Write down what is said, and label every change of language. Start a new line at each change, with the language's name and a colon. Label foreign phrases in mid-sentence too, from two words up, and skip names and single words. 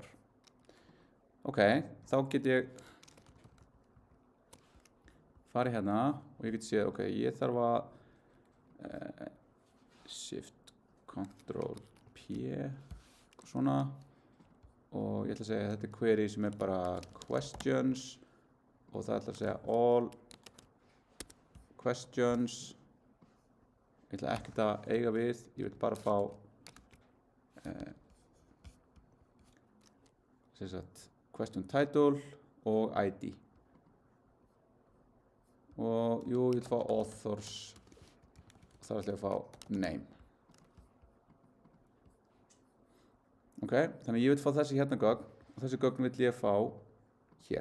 Icelandic: Ok, þá get ég farið hérna og ég get séð, ok, ég þarf að
English: shift ctrl p
Icelandic: svona og ég ætla að segja að þetta er query sem er bara questions og það ætla að segja
English: all questions.
Icelandic: Ég ætla ekkert að eiga við, ég vil bara fá
English: question title
Icelandic: og ID. Og jú, ég vil fá authors, þá ætla ég að fá name. Ok, þannig að ég vil fá þessi hérna gögn og þessi gögn vil ég fá hér.